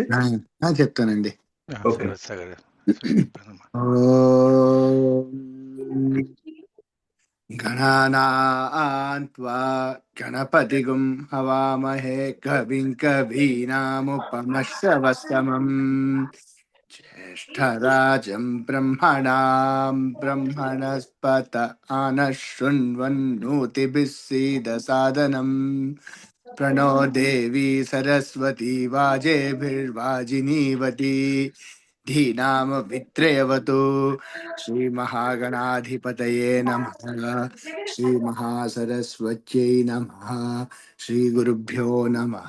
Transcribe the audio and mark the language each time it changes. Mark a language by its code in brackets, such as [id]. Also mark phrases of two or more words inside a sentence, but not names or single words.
[sa] చెప్తానండి. గణానాన్త్వా గణపతిగుం హవామహే కవిం కవీనాముపమశ్రవస్తమం జ్యేష్ఠరాజం బ్రహ్మణాం బ్రహ్మణస్పత ఆనశృణ్వన్నోతిభిः सीदसादनम् प्रणो देवी सरस्वती वाजेभिर्वाजिनीवती धीनाम वित्रयवतु। श्री महागणाधिपतये नमः। श्री महासरस्वत्यै नमः। श्री गुरुभ्यो नमः।